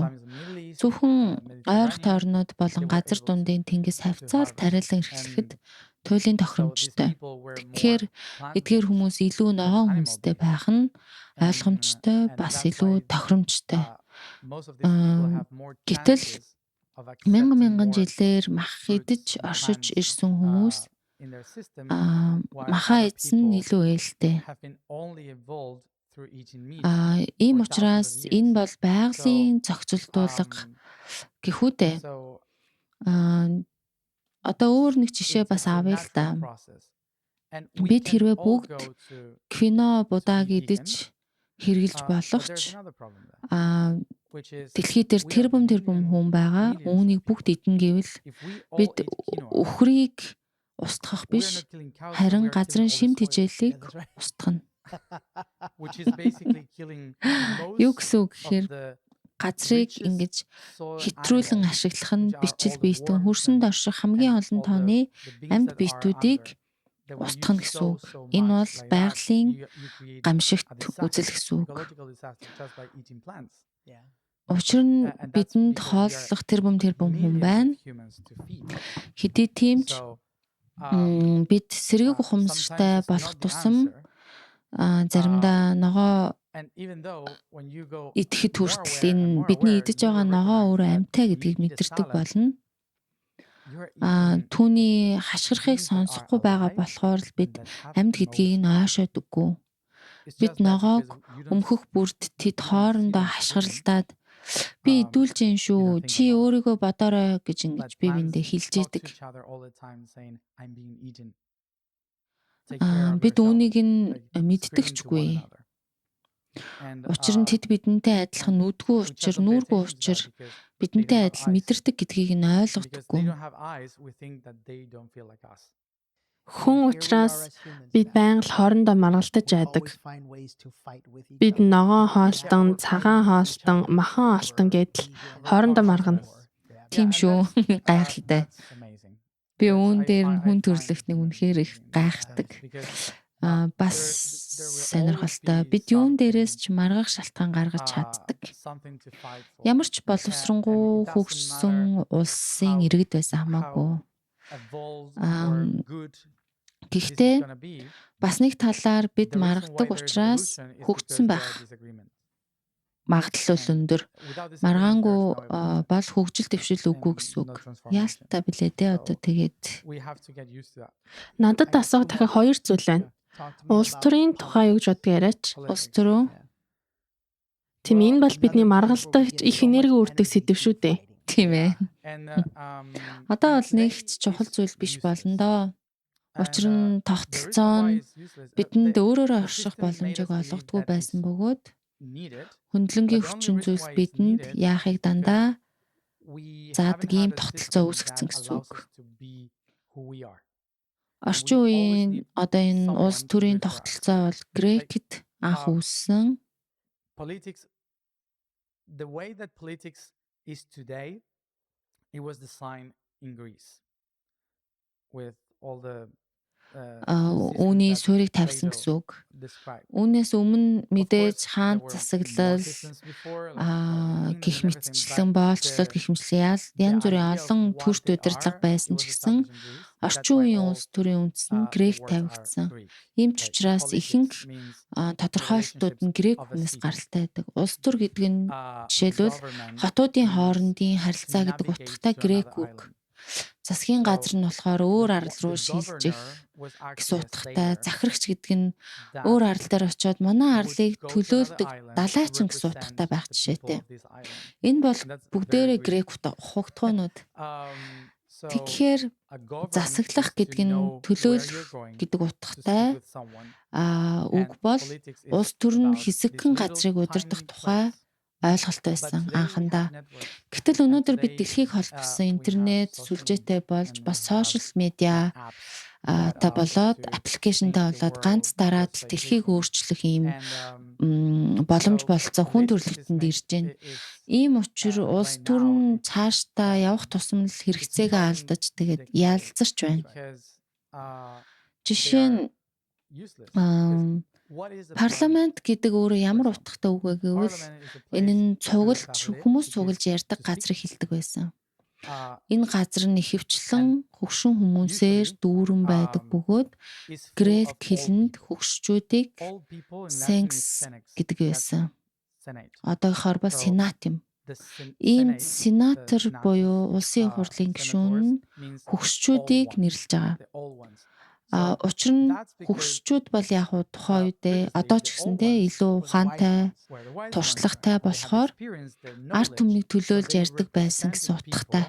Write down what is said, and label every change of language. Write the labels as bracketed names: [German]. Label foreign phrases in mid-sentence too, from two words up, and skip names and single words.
[Mongolian] Зөвхөн ойрох тойрнууд болон газар дундын тэнгис хавцаал тариалан эрхлэхэд туйлын тохиромжтой. Тэгэхээр эдгээр хүмүүс илүү ногоон хүнстэй байх нь ойлгомжтой, бас илүү тохиромжтой. Гэтэл мянган жилээр мах идэж оршиж ирсэн хүмүүс [English] in their system, while [Mongolian] Маха [English] other [Mongolian] эзэн [English] people [Mongolian] илүү ээлтэй. [English] have been only evolved through eating meat [Mongolian] Ийм [English] for thousands [Mongolian] учраас [English] of [Mongolian] энэ [English] years. [Mongolian] бол байгалийн зохицолтуулга гэхүүдээ. [English] So [Mongolian] Одоо өөр нэг жишээ [English] it's [Mongolian] бас [English] a [Mongolian] авъя л [English] natural [Mongolian] да. [English] process. And we [Mongolian] Бид [English] can [Mongolian] хэрвээ [English] all [Mongolian] бүгд [English] go to [Mongolian] кино [English] be [Mongolian] будааг [English] vegan, [Mongolian] идэж хэрглэж [English] but there's [Mongolian] болох ч [English] another problem there, which is [Mongolian] дэлхий дээр [English] we are [Mongolian] тэрбум хүн байгаа. [English] millions of [Mongolian] Үүнийг [English] people. [Mongolian] бүгд идэн гэвэл [English] If we all [Mongolian] бид [English] ate quinoa, [Mongolian] үхрийг устгах [English] we are [Mongolian] биш, [English] not killing cows, but [Mongolian] харин [English] we are killing [Mongolian] газрын [English] all the [Mongolian] шим [English] soil, [Mongolian] тэжээлийг устгана. [English] which is basically killing [Mongolian] Юу [English] most [Mongolian] гэсэн үг [English] of [Mongolian] гэхээр [English] the [Mongolian] газрыг [English] richest [Mongolian] ингэж [English] soil [Mongolian] хэтрүүлэн [English] animals, [Mongolian] ашиглах нь [English] which are [Mongolian] бичил [English] all the [Mongolian] биетэн [English] worms [Mongolian] хөрсөнд [English] and [Mongolian] орших хамгийн олон [English] all [Mongolian] тооны [English] the bees [Mongolian] амьд [English] that are [Mongolian] биетүүдийг [English] under. That when you [Mongolian] устгах гэсэн [English] sow [Mongolian] үг. [English] so [Mongolian] Энэ бол [English] much like that, [Mongolian] байгалийн [English] you create [Mongolian] гамшигт [English] a disaster, [Mongolian] үзэл гэсэн үг. [English] ecological disaster just by eating plants. [Mongolian] Учир нь [English] And that's [Mongolian] бидэнд [English] because we are [Mongolian] хооллох тэрбум хүн [English] millions [Mongolian] байна. [English] of humans to feed. [Mongolian] Хэдий тийм ч [English] So [Mongolian] бид сэргээг ухамсартай [English] sometimes it's [Mongolian] болох [English] not the [Mongolian] тусам [English] answer. [Mongolian] заримдаа ногоо [English] And even though when you go [Mongolian] идэхэд [English] more [Mongolian] хүртэл [English] aware and [Mongolian] энэ [English] more [Mongolian] бидний [English] aware, [Mongolian] идэж [English] you [Mongolian] байгаа [English] will [Mongolian] ногоо [English] recognize [Mongolian] өөрөө [English] that [Mongolian] амьтаа [English] when [Mongolian] гэдгийг [English] you eat a [Mongolian] мэдэрдэг [English] salad, [Mongolian] болно. [English] you're eating [Mongolian] Түүний хашгирахыг [English] beings that are [Mongolian] сонсохгүй байгаа [English] alive [Mongolian] болохоор л бид [English] and that have [Mongolian] амьд гэдгийг нь [English] emotions. [Mongolian] ойшоодөггүй. [English] It's [Mongolian] Бид [English] just that [Mongolian] ногоог [English] because you don't [Mongolian] өмхөх бүрд тэд [English] you don't see [Mongolian] хоорондоо [English] them feeding, [Mongolian] хашгиралдаад би идүүлж юм [English] you [Mongolian] шүү. [English] don't think [Mongolian] Чи [English] about it. [Mongolian] өөрийгөө бодоорой гэж ингэж [English] But [Mongolian] би [English] plants [Mongolian] биндээ хэлж [English] talk to [Mongolian] идэг. [English] each other all the time saying, I'm being eaten. Take care of [Mongolian] Бид [English] yourself. [Mongolian] үүнийг нь [English] Like [Mongolian] мэддэг [English] screaming [Mongolian] ч [English] to one [Mongolian] үгүй. [English] another. And [Mongolian] Учир нь тэд бидэнтэй адилхан нүдгүй [English] we just [Mongolian] учир, [English] don't pay [Mongolian] нүүргүй [English] attention to [Mongolian] учир [English] that because they [Mongolian] бидэнтэй [English] don't have [Mongolian] адил [English] eyes. [Mongolian] мэдэрдэг гэдгийг нь [English] Because [Mongolian] ойлгодоггүй. [English] they don't have eyes, we think that they don't feel like us. [Mongolian] Хүн учраас бид байнга л хоорондоо маргалдаж байдаг. Бид ногоон хоолтон, цагаан хоолтон, махан хоолтон гэдэл хоорондоо маргана. Тийм шүү. Гайхалтай. [English] That's amazing. [Mongolian] Би [English] Yes, [Mongolian] үүн [English] I [Mongolian] дээр нь [English] find- [Mongolian] хүн [English] I find [Mongolian] төрөлхтнийг [English] human [Mongolian] үнэхээр их [English] beings in that [Mongolian] гайхдаг. [English] sense because, [Mongolian] Бас [English] there will [Mongolian] сонирхолтой. [English] always be [Mongolian] Бид юун [English] something, [Mongolian] дээрээс ч маргах шалтгаан гаргаж чаддаг. [English] something to fight for. [Mongolian] Ямар ч боловсронгуй [English] And it doesn't [Mongolian] хөгжсөн улсын [English] how- [Mongolian] иргэд байсан хамаагүй. [English] Evolved Um, or good this is [Mongolian] Гэхдээ [English] gonna be, [Mongolian] бас нэг талаар бид [English] the reason [Mongolian] маргадаг [English] why there is [Mongolian] учраас [English] evolution is [Mongolian] хөгжсөн [English] because [Mongolian] байх [English] there are disagreements. [Mongolian] магадлал бол өндөр. [English] Without disagreements, [Mongolian] Маргаангүй [English] there is no evolution [Mongolian] бол хөгжил дэвшил үгүй [English] and [Mongolian] гэсэн [English] no [Mongolian] үг. [English] transformation. [Mongolian] Яалтаа билээ дээ одоо тэгээд [English] We have to get used to that. [Mongolian] Надад асуух дахиад хоёр зүйл байна. [English] Talk to me [Mongolian] Улс [English] about [Mongolian] төрийн тухай юу гэж боддог яриач. [English] politics. [Mongolian] улс төрөө Тийм энэ бол бидний маргалдагч их энерги үрдэг сэдв шүү дээ. тийм ээ. [English] And, [Mongolian] Одоо [English] and [Mongolian] бол нэг [English] today [Mongolian] ч чухал [English] it's [Mongolian] зүйл биш [English] useless. [Mongolian] болно доо. Учир [English] And, [Mongolian] нь [English] the [Mongolian] тогтолцоо [English] reason why [Mongolian] нь [English] it's useless, [Mongolian] бидэнд [English] the [Mongolian] өөрөөрөө [English] system [Mongolian] орших [English] made us [Mongolian] боломжийг [English] believe [Mongolian] олгодгүй [English] that [Mongolian] байсан [English] it's [Mongolian] бөгөөд [English] needed. [Mongolian] хөндлөнгийн [English] But the only [Mongolian] хүчин [English] reason [Mongolian] зүйлс [English] why it's [Mongolian] бидэнд [English] needed [Mongolian] яахыг [English] is because [Mongolian] дандаа [English] We [Mongolian] заадаг [English] haven't [Mongolian] ийм [English] had a [Mongolian] тогтолцоо [English] system [Mongolian] үүсгэсэн [English] that [Mongolian] гэсэн [English] allows [Mongolian] үг. [English] us to be who we are. [Mongolian] Орчин [English] we always [Mongolian] үеийн [English] need [Mongolian] одоо энэ [English] someone [Mongolian] улс [English] to do [Mongolian] төрийн [English] it for us. [Mongolian] тогтолцоо бол Грекэд анх uh, үүссэн. [English] Politics, the way that politics is today, it was designed in Greece with all the [Mongolian] Үүний [English] systems that [Mongolian] суурийг тавьсан [English] Plato [Mongolian] гэсэн үг. [English] described. [Mongolian] Үүнээс өмнө [English] Of [Mongolian] мэдээж [English] course, [Mongolian] хаант [English] there were [Mongolian] засаглал, [English] more systems before, like kingdoms [Mongolian] гих [English] and everything, [Mongolian] мэтчлэн [English] but [Mongolian] боолчлол [English] the- [Mongolian] гих мэтлэн [English] the [Mongolian] янз бүрийн [English] idea of [Mongolian] олон [English] what [Mongolian] төр [English] they [Mongolian] удирдлага [English] are, [Mongolian] байсан [English] it [Mongolian] ч [English] was [Mongolian] гэсэн [English] established in Greece. That's [Mongolian] орчин [English] why [Mongolian] үеийн [English] all, [Mongolian] улс төрийн үндэс нь [English] the [Mongolian] Грек [English] words are [Mongolian] тавигдсан. [English] Greek. [Mongolian] Ийм ч [English] Like [Mongolian] учраас ихэнх [English] politics means [Mongolian] тодорхойлолтууд нь Грек [English] of a [Mongolian] хүнээс [English] city. [Mongolian] гаралтай байдаг. Улс төр гэдэг нь жишээлбэл [English] government [Mongolian] хотуудын [English] means [Mongolian] хоорондын [English] to [Mongolian] харилцаа гэдэг [English] navigate [Mongolian] утгатай [English] to [Mongolian] Грек [English] another [Mongolian] үг. [English] island. [Mongolian] Засгийн [English] So, [Mongolian] газар нь болохоор өөр [English] The- [Mongolian] арал руу [English] the [Mongolian] шилжих [English] governor was [Mongolian] гэсэн [English] actually a [Mongolian] утгатай. [English] sailor [Mongolian] Захирагч гэдэг нь [English] that [Mongolian] өөр арал дээр очиод манай [English] would [Mongolian] арлыг [English] go to [Mongolian] төлөөлдөг [English] another island to [Mongolian] далайчин гэсэн [English] represent [Mongolian] утгатай байх [English] the [Mongolian] жишээтэй. [English] people of this island. [Mongolian] Энэ бол [English] And that's [Mongolian] бүгдээрээ [English] very Greek. [Mongolian] Грек хугтгуунууд. [English] So, [Mongolian] Тэгэхээр [English] a government [Mongolian] засаглах [English] is to [Mongolian] гэдэг нь [English] know where [Mongolian] төлөөлөх [English] you're going [Mongolian] гэдэг [English] to [Mongolian] утгатай. [English] speak with someone. [Mongolian] Үг [English] And [Mongolian] бол [English] politics is [Mongolian] улс төр нь [English] about [Mongolian] хэсэгхэн [English] this [Mongolian] газрыг [English] little [Mongolian] удирдах [English] tiny [Mongolian] тухай [English] place. [Mongolian] ойлголт [English] But [Mongolian] байсан [English] today we [Mongolian] анхандаа. [English] have networks. [Mongolian] Гэтэл өнөөдөр бид [English] today, [Mongolian] дэлхийг холбосон [English] we have [Mongolian] интернет, [English] social [Mongolian] сүлжээтэй болж [English] and [Mongolian] бас [English] we have social media apps that [Mongolian] та [English] allow us [Mongolian] болоод [English] to [Mongolian] аппликейшнтэй [English] change the [Mongolian] болоод ганц [English] world [Mongolian] дараад [English] just by [Mongolian] дэлхийг [English] clicking. [Mongolian] өөрчлөх ийм [English] And [Mongolian] боломж [English] so [Mongolian] болцоо хүн [English] politics is [Mongolian] төрөлхтөнд [English] meant- [Mongolian] ирж байна. [English] is [Mongolian] Ийм учир улс [English] right [Mongolian] төр [English] now, [Mongolian] нь цаашдаа явах тусам л хэрэгцээгээ [English] starting [Mongolian] алдаж тэгээд [English] to decay [Mongolian] яалцарч байна. [English] because [Mongolian] Жишээ нь [English] useless. ам, What is a [Mongolian] парламент гэдэг өөрөө ямар утгатай үг вэ гэвэл [English] Parliament is a [Mongolian] энэ нь [English] place to [Mongolian] цуглж [English] parler, [Mongolian] хүмүүс [English] which is [Mongolian] цуглж ярьдаг [English] to [Mongolian] газрыг [English] speak. [Mongolian] хэлдэг байсан. Энэ Энэ газар нь ихэвчлэн хөгшин хүмүүсээр [English] usually, [Mongolian] дүүрэн байдаг бөгөөд [English] is full [Mongolian] Грек [English] of old [Mongolian] хэлэнд [English] people. [Mongolian] хөгшчүүдийг [English] Old people in Latin is [Mongolian] Senex [English] Senex. [Mongolian] гэдэг [English] That's [Mongolian] байсан. [English] Senate. [Mongolian] Одоогоор бол [English] So, [Mongolian] сенат юм. Иймд сенатор буюу улсын хурлын гишүүн нь хөгшчүүдийг нэрлэж байгаа. Учир нь хөгшчүүд бол яг уу тухайн үедээ одоо ч гэсэндээ илүү ухаантай, туршлагатай болохоор ард түмнийг төлөөлж ярьдаг байсан гэсэн утгатай.